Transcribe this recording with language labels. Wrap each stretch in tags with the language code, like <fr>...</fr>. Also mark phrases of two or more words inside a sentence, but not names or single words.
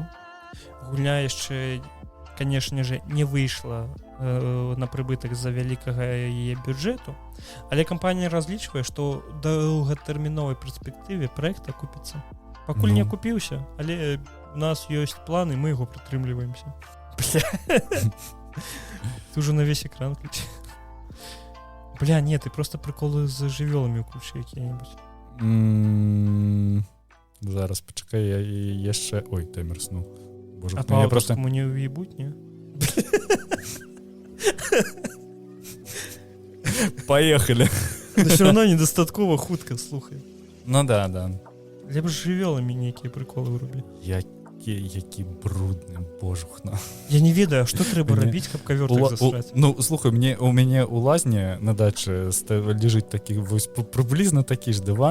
<be>Гульня яшчэ, канешне же, не выйшла на прыбытак з-за вялікага яе бюджэту, але кампанія разлічвае, што ў доўгатэрміновай перспектыве праект акупіцца. Пакуль не акупіўся, але у нас ёсць планы, мы яго прытрымліваемся.</be> <ru>Бля. Ты уже на весь экран включи. Бля, нет, ты просто приколы</ru> <be>з жывёламі ўключи якія-небудзь. Зараз, пачакай, я яшчэ...</be> <ru>Ой, таймер снуў. Боже, А мне просто не уебуть, не? Поехали. Но все равно</ru> <be>недостаткова хутка, слухай.</be> <ru>Ну да, да.</ru> <be>Лепш з жывёламі нейкія приколы вырубі. Які брудны, божухна. Я не ведаю, што трэба рабіць, каб кавёр так засраць. Ну, слухай, у мяне ў лазні на дачы лежыць такі, вось прыблізна такі ж дыван.</be>